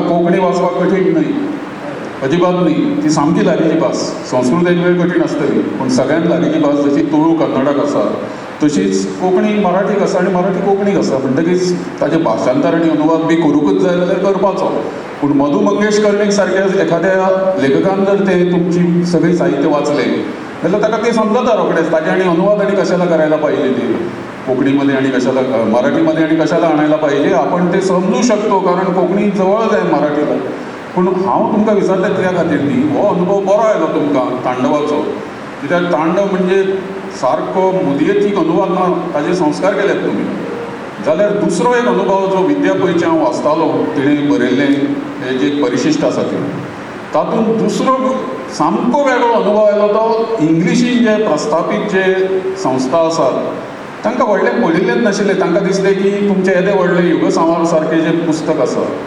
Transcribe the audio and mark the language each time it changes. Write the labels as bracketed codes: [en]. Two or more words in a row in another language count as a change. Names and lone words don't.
[kok] कोंकणी वाचपाक कठीण न्हय अजिबात न्ही ती सामकी लागींची भास संस्कृत एक वेळ कठीण आसतली पूण सगळ्यांत लागींची भास जशी तुळू कन्नडाक आसा तशीच कोंकणी मराठीक आसा आनी मराठी कोंकणीक आसा म्हणटकीच ताचें भाशांतर आनी अनुवाद बी करूंकच जाय जाल्यार करपाचो पूण मधु मंगेश कर्णीक सारक्या एखाद्या लेखकान जर तें तुमची सगळी साहित्य वाचलें जाल्यार ताका तें समजता रोखडेंच ताचे आनी अनुवाद आनी [mr] कशाला करायला पाहिजे ते कोंकणीमध्ये आणि कशाला मराठीमध्ये आणि कशाला आणायला पाहिजे आपण ते समजू शकतो कारण कोंकणी जवळच आहे मराठीला [kok] पूण हांव तुमकां विचारलें त्या खातीर न्ही हो अनुभव बरो आयलो तुमकां तांडवाचो कित्याक तांडव म्हणजे सारको मुदयेतीक अनुवाद ना ताजे संस्कार केल्यात तुमी जाल्यार दुसरो एक अनुभव जो विद्या पयचे हांव वाचतालो तिणें बरयल्लें हें जें परिशिश्ट आसा तें तातूंत दुसरो सामको वेगळो अनुभव आयलो तो इंग्लिशीन जे प्रस्थापीत जे संस्था आसात तांकां व्हडलें पडिल्लेंच नाशिल्लें तांकां दिसलें की तुमचें येदें व्हडलें युग संवार सारकें जें पुस्तक आसा